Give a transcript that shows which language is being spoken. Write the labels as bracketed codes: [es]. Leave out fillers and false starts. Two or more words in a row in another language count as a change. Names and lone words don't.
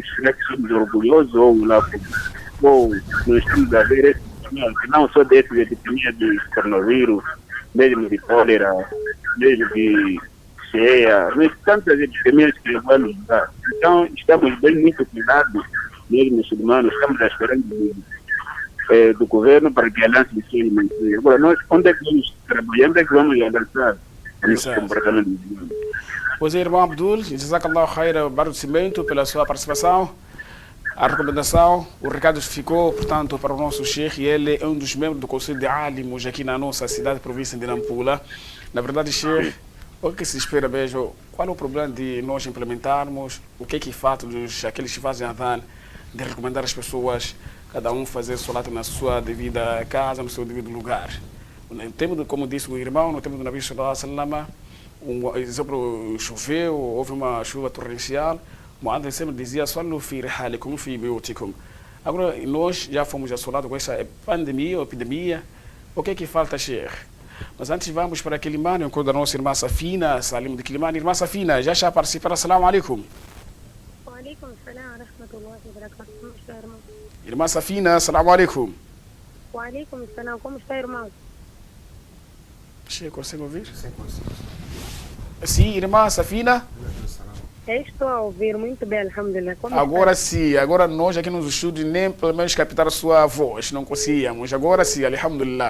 [pt] Será que somos orgulhosos ou nós estamos a ver esse não só desse epidemia de coronavírus, mesmo de cólera, mesmo de cheia, mas tantas epidemias que vão nos dar. Então, estamos bem muito cuidados, mesmo muçulmanos, estamos esperando do governo para que lance isso e mantenha. Agora, nós, onde é que vamos trabalhar, onde é que vamos lançar esse comportamento? Pois é, irmão Abdul, [ar] جزاك الله خيرا, [pt] Cimento, pela sua participação. A recomendação, o recado ficou, portanto, para o nosso Sheikh, e ele é um dos membros do Conselho de Alimos aqui na nossa cidade, província de Nampula. Na verdade, Sheikh, o que se espera, beijo, qual é o problema de nós implementarmos, o que é que falta aqueles que fazem adhan, de recomendar às pessoas, cada um fazer solat na sua devida casa, no seu devido lugar. No tempo, como disse o irmão, no tempo do [ar] النبي صلى الله عليه وسلم, [pt] exemplo, choveu, houve uma chuva torrencial, Muhammad sempre dizia, [ar] "صلوا في رحالكم في بيوتكم." [pt] Agora, nós já fomos assolados com essa pandemia ou epidemia. O que é que falta, Sheikh? Mas antes vamos para Quilimane, enquanto a nossa irmã Safina, Salim de Quilimane. Irmã Safina, já está a participar. [ar] السلام عليكم. وعليكم السلام ورحمة الله وبركاته. [pt] Como está, irmão? [ar] Irmã Safina, السلام عليكم. وعليكم السلام. [pt] Como está, irmão? Sheikh, consegue ouvir? Sim, consigo. Sim, irmã Safina. Eu estou a ouvir muito bem, alhamdulillah. Como Agora está? sim, agora nós aqui nos estúdios nem pelo menos captar a sua voz, não conseguíamos. Agora sim, alhamdulillah.